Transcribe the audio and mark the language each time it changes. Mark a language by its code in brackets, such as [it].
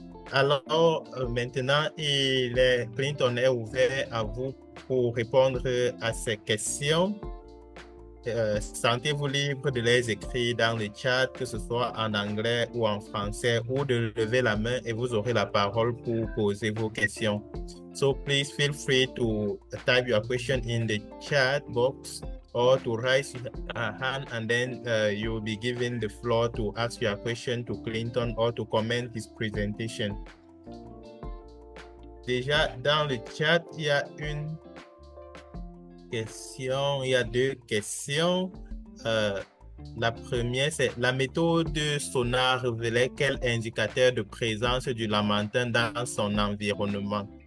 [fr] Alors, maintenant, Clinton est ouvert à vous pour répondre à ces questions. Sentez-vous libre de les écrire dans le chat, que ce soit en anglais ou en français, ou de lever la main et vous aurez la parole pour poser vos questions. [en] So please feel free to type your question in the chat box or to raise a hand, and then you will be given the floor to ask your question to Clinton or to comment his presentation. [fr] Déjà, dans le chat, il y a une question, il y a deux questions. La première, c'est la méthode sonar révélait quel indicateur de présence du lamantin dans son environnement?